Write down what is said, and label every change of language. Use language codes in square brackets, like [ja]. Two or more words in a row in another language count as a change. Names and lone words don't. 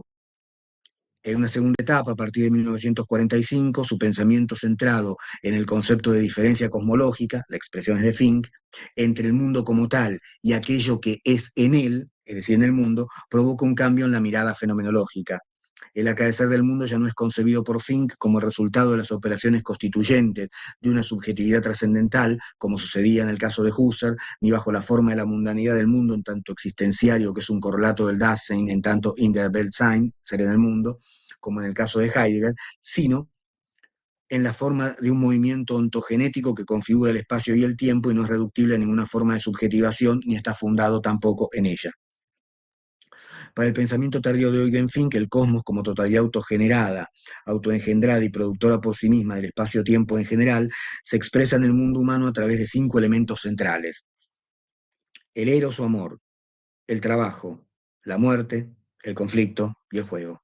[es] En una segunda etapa, a partir de 1945, su pensamiento centrado en el concepto de diferencia cosmológica, la expresión es de Fink, entre el mundo como tal y aquello que es en él, es decir, en el mundo, provoca un cambio en la mirada fenomenológica. El acaecer del mundo ya no es concebido por Fink como resultado de las operaciones constituyentes de una subjetividad trascendental, como sucedía en el caso de Husserl, ni bajo la forma de la mundanidad del mundo en tanto existenciario, que es un correlato del Dasein, en tanto [de] in der Weltsein, [es] ser en el mundo, como en el caso de Heidegger, sino en la forma de un movimiento ontogenético que configura el espacio y el tiempo y no es reductible a ninguna forma de subjetivación, ni está fundado tampoco en ella. Para el pensamiento tardío de Eugen Fink, el cosmos como totalidad autogenerada, autoengendrada y productora por sí misma del espacio-tiempo en general, se expresa en el mundo humano a través de 5 elementos centrales: el eros o amor, el trabajo, la muerte, el conflicto y el juego.